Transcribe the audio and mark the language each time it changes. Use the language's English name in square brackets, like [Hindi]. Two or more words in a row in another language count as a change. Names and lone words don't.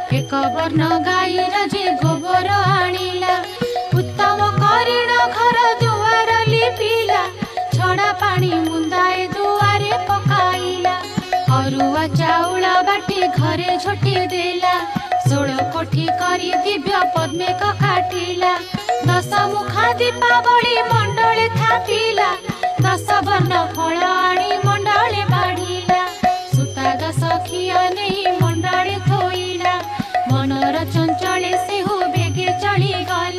[Odia] ଏକ ବର୍ଣ୍ଣ ଗାଈର ଯେ ଗୋବର ଆଣିଲା ଉତ୍ତମ କରିଣ ଘର ଦୁଆର ଲିପିଲା ଛଡ଼ା ପାଣି ମୁନ୍ଦାଏ ଦୁଆରେ ପକାଇଲା ଅରୁଆ ଚାଉଳ ବାଟି ଘରେ ଝୋଟି ଦେଲା 16 କୋଠି କରି ଦିବ୍ୟ ପଦ୍ମେ କାଟିଲା 10 ମୁଖା ଦୀପାବଳି ମଣ୍ଡଳେ ଥାପିଲା 10 ବର୍ଣ୍ଣ ଫଳ ଆଣି ମଣ୍ଡଳେ ବାଢ଼ିଲା ସୁତା 10 ଖିଆ ନହିଁ ମଣ୍ଡଳେ ଥୋଇଲା ମନର ଚଞ୍ଚଳେ ସେ ହୋ ବେଗେ ଚଳି